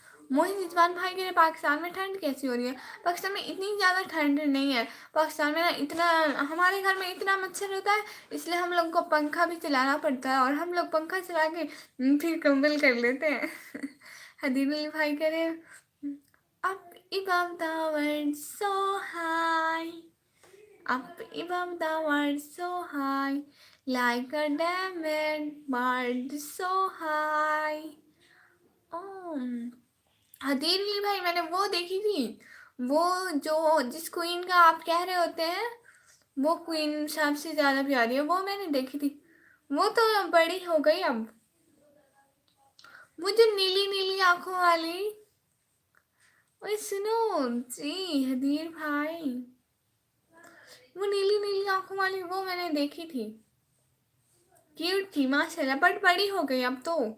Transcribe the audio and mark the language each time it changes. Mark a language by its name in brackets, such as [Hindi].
[Hindi] मोहित रिजवान भाई कह रहे पाकिस्तान में ठंड कैसी हो रही है। पाकिस्तान में इतनी ज़्यादा ठंड नहीं है। पाकिस्तान में ना इतना, हमारे घर में इतना मच्छर होता है, इसलिए हम लोग को पंखा भी चलाना पड़ता है, और हम लोग पंखा चला के फिर कंबल कर लेते हैं। हदीबुल भाई कह रहे [English] up above the world so high, up above the world so high, like a diamond bird so high. [Hindi] Oh, हथेली भाई मैंने वो देखी थी, वो जो जिस क्वीन का आप कह रहे होते हैं, वो क्वीन सबसे ज्यादा प्यारी है, वो मैंने देखी थी। वो तो बड़ी हो गई अब। वो जो नीली नीली आंखों वाली, ओए सुनो जी हदीर भाई, वो नीली नीली आंखों वाली वो मैंने देखी थी, क्यूट थी माशाल्लाह, बट बड़ी हो गई अब तो।